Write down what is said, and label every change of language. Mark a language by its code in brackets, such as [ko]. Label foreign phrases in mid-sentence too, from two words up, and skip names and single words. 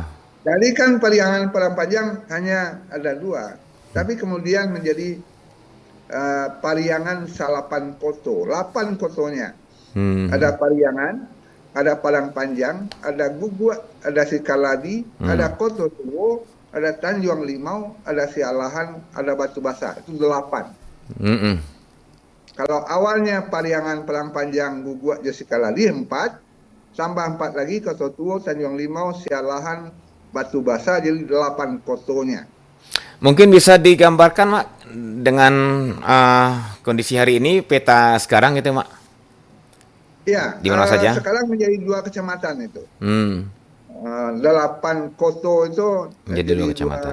[id] Jadi kan Pariangan Parampajang hanya ada 2, tapi kemudian menjadi Pariangan Salapan Koto, 8 kotonya. Ada Pariangan, ada Padang Panjang, ada Guguak, ada Sikaladi, ada Koto Tuo, ada Tanjung Limau, ada Sialahan, ada Batu Basah. Itu 8. Kalau awalnya Pariangan, Padang Panjang, Guguak, Sikaladi 4, tambah 4 lagi Koto Tuo, Tanjung Limau, Sialahan, Batu Basah, jadi 8 kotonya. Mungkin bisa digambarkan, Mak, dengan kondisi hari ini, peta sekarang gitu, Mak? Ya, Di mana saja? sekarang menjadi 2 kecamatan itu. 8 koto itu Menjadi 2 kecamatan.